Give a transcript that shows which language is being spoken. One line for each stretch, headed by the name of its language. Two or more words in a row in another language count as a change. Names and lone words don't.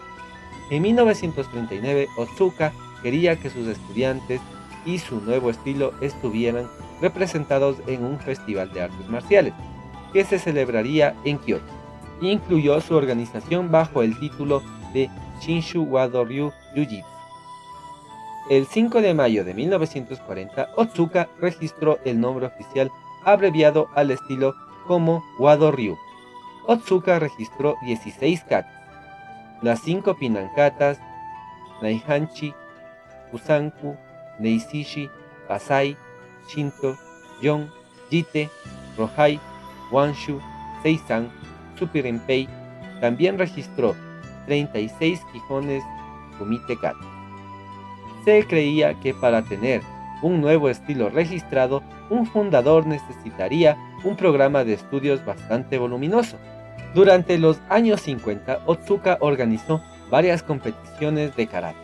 Spanish: En 1939, Otsuka quería que sus estudiantes y su nuevo estilo estuvieran representados en un festival de artes marciales, que se celebraría en Kioto. Incluyó su organización bajo el título de Shinshu Wado Ryu Jiu-Jitsu. El 5 de mayo de 1940, Otsuka registró el nombre oficial abreviado al estilo como Wado Ryu. Otsuka registró 16 katas, las 5 pinankatas, Naihanchi, Kusanku, Neishishi, Asai, Shinto, Yon, Jite, Rohai, Wanshu, Seisan, Supirenpei. También registró 36 Kijones Kumite Kata. Se creía que para tener un nuevo estilo registrado, un fundador necesitaría un programa de estudios bastante voluminoso. Durante los años 50, Otsuka organizó varias competiciones de karate.